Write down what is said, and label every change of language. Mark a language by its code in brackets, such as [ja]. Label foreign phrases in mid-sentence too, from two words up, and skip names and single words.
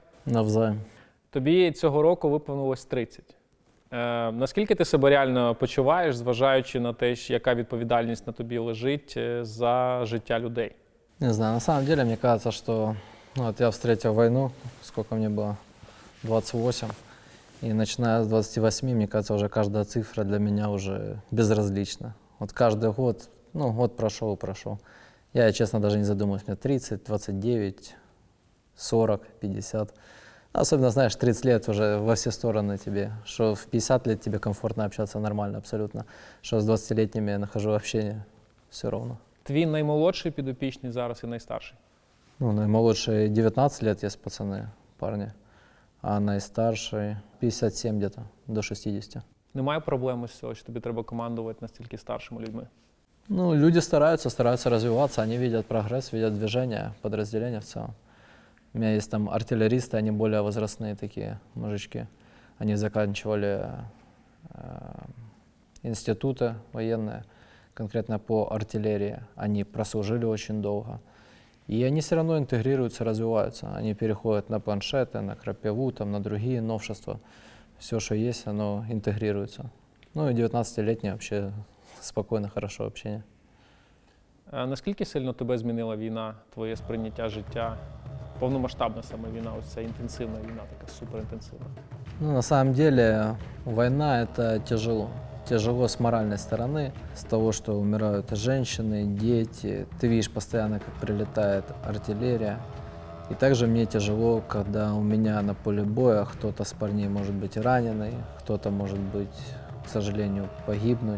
[uk] Навзаєм. Тобі цього року виповнилось 30. Наскільки ти себе реально почуваєш, зважаючи на те, яка відповідальність на тобі лежить за життя людей? [ru] Не знаю, на самом деле, мне кажется, что вот я встретил войну, сколько мне было, 28. И начиная с 28, мне кажется, уже каждая цифра для меня уже безразлична. Вот каждый год, год прошел и прошел. Я, честно, даже не задумываюсь, мне 30, 29, 40, 50. Особенно, знаешь, 30 лет уже во все стороны тебе, что в 50 лет тебе комфортно общаться нормально абсолютно, что с 20-летними я нахожу общение, все равно. [uk] Твій наймолодший підопічний зараз і найстарший? [ru] Наимолодший 19 лет есть пацаны, парни, а наистарший 57 где-то, до 60. [uk] Немає проблеми з цього, що тобі треба командувати настільки старшими людьми? [ru] Люди стараются развиваться, они видят прогресс, видят движение, подразделения в целом. У меня есть там артиллеристы, они более возрастные такие мужички. Они заканчивали институты военные, конкретно по артиллерии. Они прослужили очень долго. И они все равно интегрируются, развиваются. Они переходят на планшеты, на крапиву, там, на другие новшества. Все, что есть, оно интегрируется. И 19-летние вообще спокойно, хорошо общение. [uk] Наскільки сильно тебе змінила війна, твоє сприйняття життя? Повномасштабна саме війна, ось ця інтенсивна війна, така суперінтенсивна. [ru] На самом деле война — это тяжело. Тяжело с моральной стороны, с того, что умирают женщины, дети. Ты видишь постоянно, как прилетает артиллерия. И также мне тяжело, когда у меня на поле боя кто-то с парней может быть раненый, кто-то может быть, к сожалению, погибнуть.